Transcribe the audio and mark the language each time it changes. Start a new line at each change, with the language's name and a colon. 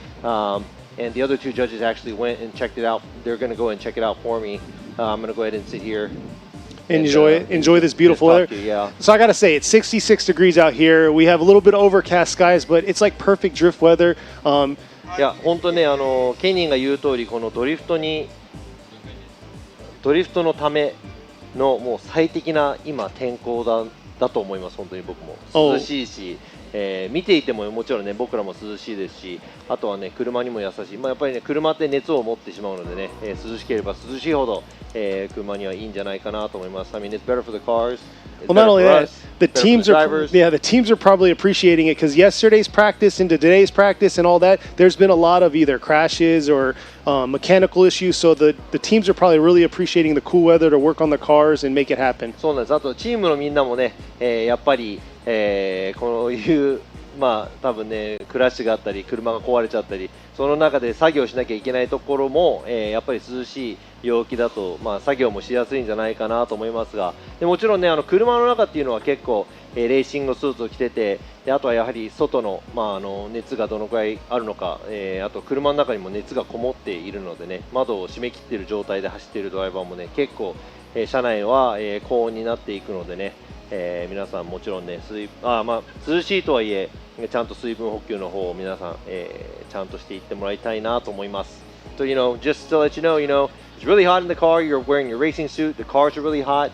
English: And the other two judges actually went and checked it out. They're going to go and check it out for me. I'm going to go ahead and sit here. Enjoy this beautiful weather. Yeah. So I gotta say, it's 66 degrees out here. We have a little bit of overcast skies, but it's like perfect drift weather.
Japanese: いや本当ね、ケニーが言う通り、このドリフトのためのもう最適な今天候だと思います。本当に僕も涼しいし、見ていてももちろんね、僕らも涼しいですし、あとはね、車にも優しい。やっぱりね、車って熱を持ってしまうのでね、涼しければ涼しいほど、車にはいいんじゃないかなと思います。
English: I mean, it's better for the cars. Well, not only that, the teams are probably appreciating it because yesterday's practice into today's practice and all that, there's been a lot of either crashes or mechanical issues. So the teams are probably really appreciating the cool weather to work on the cars and make it happen.
Japanese: そうなんです。あとチームのみんなもね、やっぱり、こういう多分ね、クラッシュがあったり車が壊れちゃったり、その中で作業しなきゃいけないところも、やっぱり涼しい陽気だと、作業もしやすいんじゃないかなと思いますが、でもちろんね、車の中っていうのは結構、レーシングスーツを着てて、であとはやはり外の、熱がどのくらいあるのか、あと車の中にも熱がこもっているのでね、窓を閉め切っている状態で走っているドライバーもね、結構、車内は、高温になっていくのでね、皆さんもちろんね、涼しいとはいえちゃんと水分補給の方を皆さん、ちゃんとしていってもらいたいなと思います。
English: So, just to let you know, it's really hot in the car. You're wearing your racing suit. The cars are really hot.